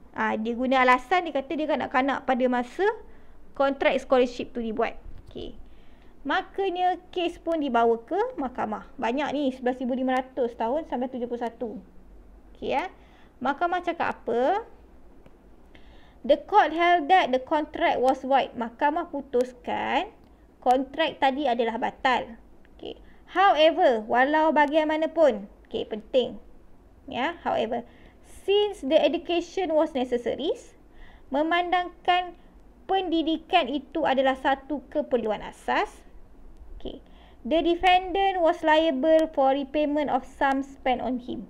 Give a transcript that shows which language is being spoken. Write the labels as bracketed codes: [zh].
[ms] Dia guna alasan, dia kata dia kanak-kanak pada masa kontrak scholarship tu dibuat. Okay. Makanya kes pun dibawa ke mahkamah. Banyak ni, 11,500 tahun sampai 71. Okay, mahkamah cakap apa? [en] The court held that the contract was void. [ms] Mahkamah putuskan kontrak tadi adalah batal. Okay. However, walau bagaimanapun, okay, penting. [en] Ya, however, since the education was necessary, [ms] memandangkan pendidikan itu adalah satu keperluan asas, [en] okay, the defendant was liable for repayment of sum spent on him.